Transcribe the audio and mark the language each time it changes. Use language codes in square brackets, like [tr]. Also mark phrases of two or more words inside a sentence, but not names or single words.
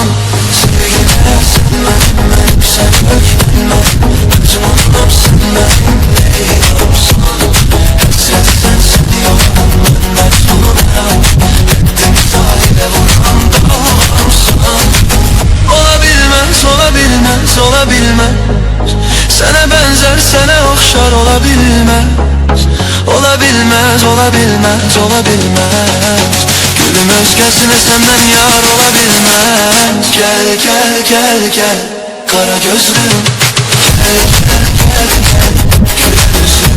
[az] Sevgimə sən mənim sənə hükmən mənim. Məcnununam sən mənim Leylamsan. Həsrəti sən yoran, mən məcnunun əram. Həddimi sahilə vuran dalğamsan. [tr] Olabilmez, olabilmez, olabilmez. Sana benzer, sana okşar olabilmez. Olabilmez, olabilmez, olabilmez. Gülüm özgesine senden yar olabilmez. Gel, gel, gel, gel, kara gözlüm. Gel, gel, gel, gel, güler yüzlüm.